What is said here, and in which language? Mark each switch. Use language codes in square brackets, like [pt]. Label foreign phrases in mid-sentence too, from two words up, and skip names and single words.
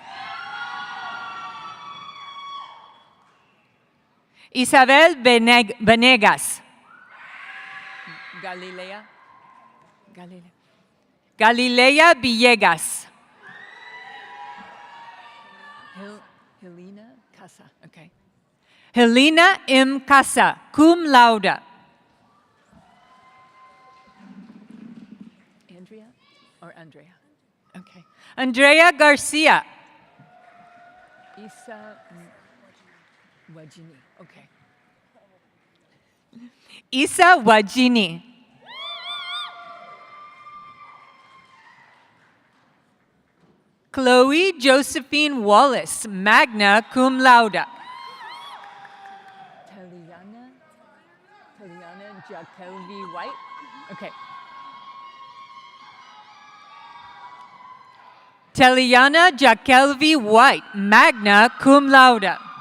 [en] Isabel Venegas. Galilea Villegas. Helena Casa. Okay. Helena M. Casa, [la] cum laude. [en] Andrea or Andrea? Okay. Andrea Garcia. Isa Wajini. Okay. Isa Wajini. Chloe Josephine Wallace, [la] magna cum laude. [en] Taliana Jacoby White. Okay. Taliana Jakelvi White, [la] magna cum laude.